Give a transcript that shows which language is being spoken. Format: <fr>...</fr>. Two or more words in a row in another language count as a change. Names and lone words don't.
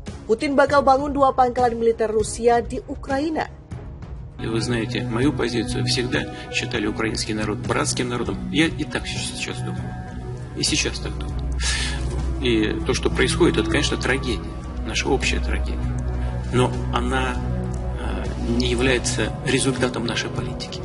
<id>Putin bakal bangun 2 pangkalan militer Rusia di Ukraina.</id> <ru>Вы знаете, мою позицию всегда считали украинский народ братским народом. Я и так сейчас думаю. И сейчас так думаю. И то, что происходит, это, конечно, трагедия. Наша общая трагедия. Но она не является результатом нашей политики.</ru>